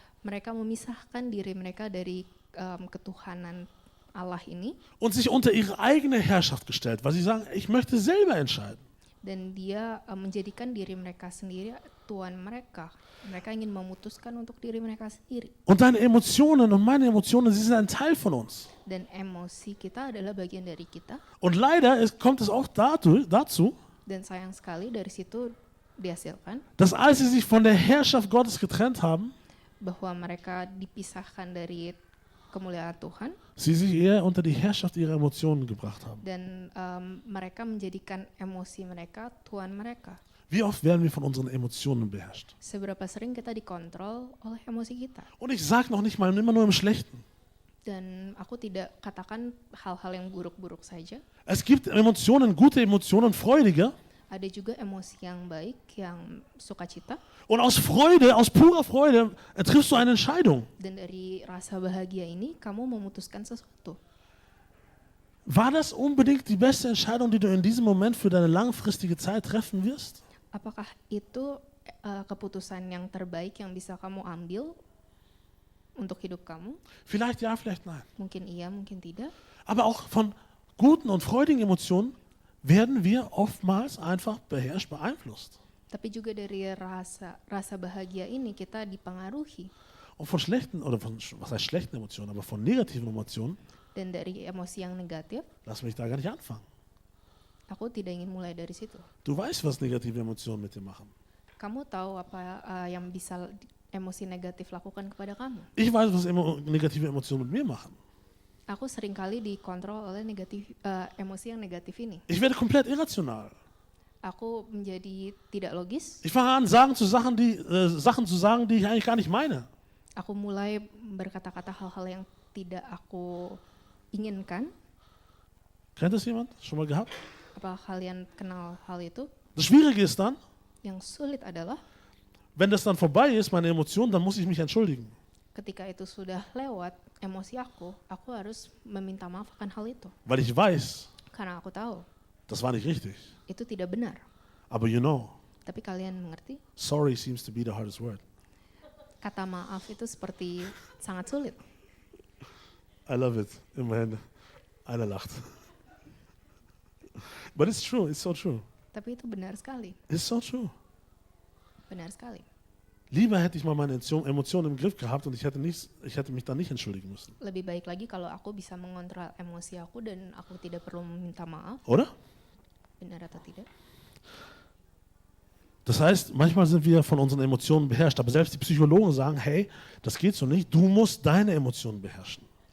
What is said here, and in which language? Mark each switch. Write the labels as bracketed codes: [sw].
[id] mereka memisahkan diri mereka dari ketuhanan Allah ini, [de] und sich unter ihre eigene Herrschaft gestellt, weil sie sagen, ich möchte selber entscheiden. [id] dan dia menjadikan diri mereka sendiri Tuhan mereka. Mereka ingin memutuskan untuk diri mereka sendiri. [de] Und deine Emotionen und meine Emotionen, sie sind ein Teil von uns. [id] Dan emosi kita adalah bagian dari kita. [de] Und leider kommt es auch dazu, [id] Dan sayang sekali dari situ dihasilkan [de] dass als sie sich von der Herrschaft Gottes getrennt haben, [id] bahwa mereka dipisahkan dari kemuliaan Tuhan, [de] sie sich eher unter die Herrschaft ihrer Emotionen gebracht haben. [id] dan mereka menjadikan emosi mereka Tuhan mereka. [de] Wie oft werden wir von unseren Emotionen beherrscht? [id] Seberapa sering kita dikontrol oleh emosi kita. [de] Und ich sage noch nicht mal immer nur im Schlechten. [id] Dan aku tidak katakan hal-hal yang buruk-buruk saja. [de] Es gibt Emotionen, gute Emotionen, freudige. [id] Ada juga emosi yang baik, yang sukacita. [de] Und aus Freude, aus purer Freude, triffst du eine Entscheidung. [id] Dan dari rasa bahagia ini, kamu memutuskan sesuatu. [de] War das unbedingt die beste Entscheidung, die du in diesem Moment für deine langfristige Zeit treffen wirst? [id] Apakah itu keputusan yang terbaik yang bisa kamu ambil untuk hidup kamu? [de] Vielleicht ja, vielleicht nein. [id] Mungkin iya, mungkin tidak. [de] Aber auch von guten und freudigen Emotionen werden wir oftmals einfach beherrscht, beeinflusst. [id] Tapi juga dari rasa bahagia ini kita dipengaruhi. [de] Und von schlechten, oder von, was heißt schlechten Emotionen, aber von negativen Emotionen, [id] Dan dari emosi yang negatif, [de] lass mich da gar nicht anfangen. [id] aku tidak ingin mulai dari situ. [de] Du weißt, was negative Emotionen mit dir machen. [id] Kamu tahu apa yang bisa emosi negatif lakukan kepada kamu? [de] Ich weiß, was negative Emotionen mit mir machen. [id] Aku seringkali dikontrol oleh emosi yang negatif ini. [de] Ich werde komplett irrational. [id] Aku menjadi tidak logis. [de] Ich fange an, Sachen zu sagen, die ich eigentlich gar nicht meine. [id] Aku mulai berkata-kata hal-hal yang tidak aku inginkan. [de] Kennt das jemand? Schon mal gehabt? [id] Apa kalian kenal hal itu? [de] Das Schwierige ist dann, [id] Yang sulit adalah [de] wenn das dann vorbei ist, meine Emotionen, dann muss ich mich entschuldigen. [id] ketika itu sudah lewat emosi aku harus meminta maaf akan hal itu. [de] Weil ich weiß, [id] Karena aku tahu [de] das war nicht richtig. [id] itu tidak benar. [de] Aber [en] you know, [id] Tapi kalian mengerti? [en] sorry seems to be the hardest word. [id] Kata maaf itu seperti sangat sulit. [en] I love it. [de] Immerhin, einer lacht. [en] But it's true, it's so true. [id] Tapi itu benar sekali. [en] It's so true. [id] Benar sekali. [de] Lieber hätte ich mal meine Emotionen im Griff gehabt und ich hätte mich da nicht entschuldigen müssen. [id] Lebih baik lagi kalau aku bisa mengontrol emosi aku dan aku tidak perlu meminta maaf. [de] Oder? [id] Benar atau tidak? [de] Das heißt, manchmal sind wir von unseren Emotionen beherrscht, aber selbst die Psychologen sagen, hey, das geht so nicht, du musst deine Emotionen beherrschen.